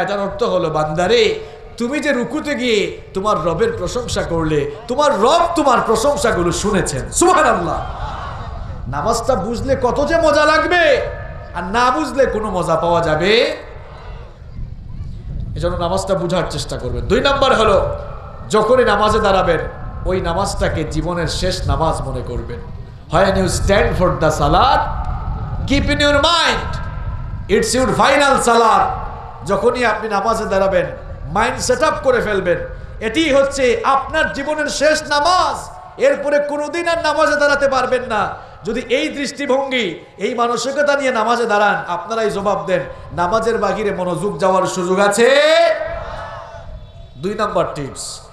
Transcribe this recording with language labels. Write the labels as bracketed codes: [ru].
[bn] এটার অর্থ হলো, বান্দারে তুমি যে রুকুতে গিয়ে তোমার রবের প্রশংসা করলে, তোমার রব তোমার প্রশংসাগুলো শুনেছেন। সুবহানাল্লাহ। নামাজটা বুঝলে কত যে মজা লাগবে, আর না বুঝলে কোনো মজা পাওয়া যাবে। এজন্য নামাজটা বুঝার চেষ্টা করবেন। 2 নাম্বার হলো, যখনই নামাজে দাঁড়াবেন ওই নামাজটাকে জীবনের শেষ নামাজ মনে করবেন। [en] When you stand for the salat, keep in your mind it's your final salat. [bn] যখনই আপনি নামাজে দাঁড়াবেন মাইন্ড সেট আপ করে ফেলবেন, এটি হচ্ছে আপনার জীবনের শেষ নামাজ। এরপরে কোনোদিন আর নামাজে দাঁড়াতে পারবেন না। যদি এই দৃষ্টিভঙ্গি, এই মানসিকতা নিয়ে নামাজে দাঁড়ান, আপনারাই জবাব দেন, নামাজের বাহিরে মনোযোগ যাওয়ার সুযোগ আছে? 2 নাম্বার টিপস।